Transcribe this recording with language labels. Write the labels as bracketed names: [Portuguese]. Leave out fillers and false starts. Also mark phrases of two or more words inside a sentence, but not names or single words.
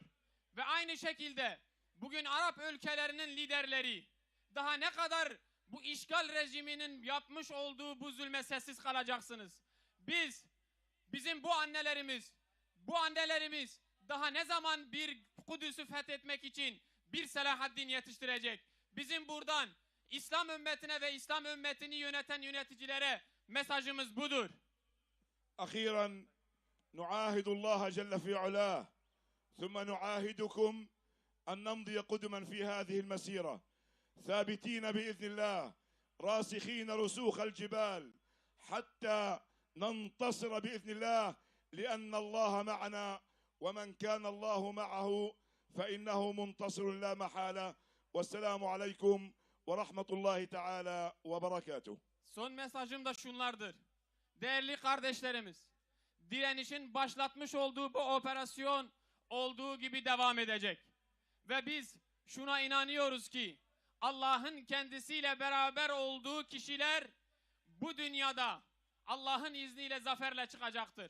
[Turkish] Ve aynı şekilde bugün Arap ülkelerinin liderleri daha ne kadar bu işgal rejiminin yapmış olduğu bu zulme sessiz kalacaksınız? Bizim bu annelerimiz daha ne zaman bir Kudüs'ü fethetmek için bir Selahaddin yetiştirecek? Bizim buradan İslam ümmetine ve İslam ümmetini yöneten yöneticilere Mesajımız budur. [Arabic] أخيرا نعاهد الله جل في علاه ثم نعاهدكم أن نمضي قدما في هذه المسيرة ثابتين بإذن الله راسخين رسوخ الجبال حتى ننتصر بإذن الله لأن الله معنا ومن كان الله معه فإنه منتصر لا محالة والسلام عليكم ورحمة الله تعالى وبركاته. [Turkish] Son mesajım da şunlardır. Değerli kardeşlerimiz, direnişin başlatmış olduğu bu operasyon olduğu gibi devam edecek. Ve biz şuna inanıyoruz ki Allah'ın kendisiyle beraber olduğu kişiler bu dünyada Allah'ın izniyle zaferle çıkacaktır.